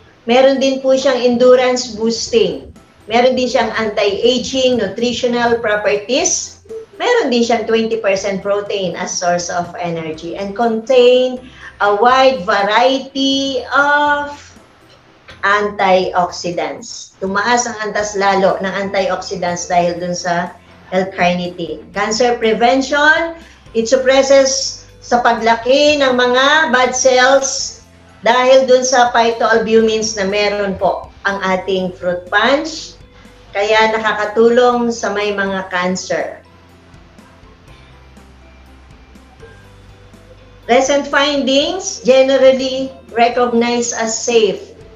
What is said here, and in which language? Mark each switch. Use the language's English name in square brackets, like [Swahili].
[Filipino] Meron din po siyang endurance boosting. Meron din siyang anti-aging, nutritional properties. Meron din siyang [English] 20% protein as source of energy and contain a wide variety of antioxidants. [Filipino] Tumaas ang antas lalo ng antioxidants dahil dun sa L-carnitine. [English] Cancer prevention, it suppresses [Filipino] sa paglaki ng mga bad cells dahil dun sa phytoalbumins na meron po ang ating fruit punch. Kaya nakakatulong sa may mga cancer. [English] Recent findings, generally recognized as safe